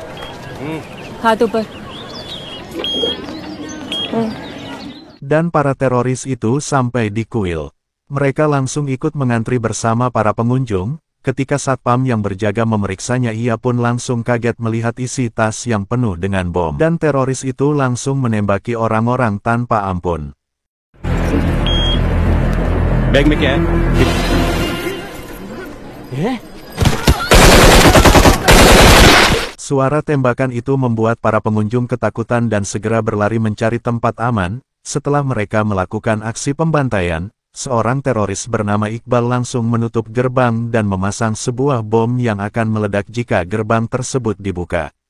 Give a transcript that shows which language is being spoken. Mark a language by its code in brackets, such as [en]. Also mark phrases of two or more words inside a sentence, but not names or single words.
[id] Dan para teroris itu sampai di kuil. Mereka langsung ikut mengantri bersama para pengunjung. Ketika satpam yang berjaga memeriksanya, ia pun langsung kaget melihat isi tas yang penuh dengan bom. Dan teroris itu langsung menembaki orang-orang tanpa ampun. [hi] बैग में क्या है? [id] Suara tembakan itu membuat para pengunjung ketakutan dan segera berlari mencari tempat aman. Setelah mereka melakukan aksi pembantaian, seorang teroris bernama Iqbal langsung menutup gerbang dan memasang sebuah bom yang akan meledak jika gerbang tersebut dibuka.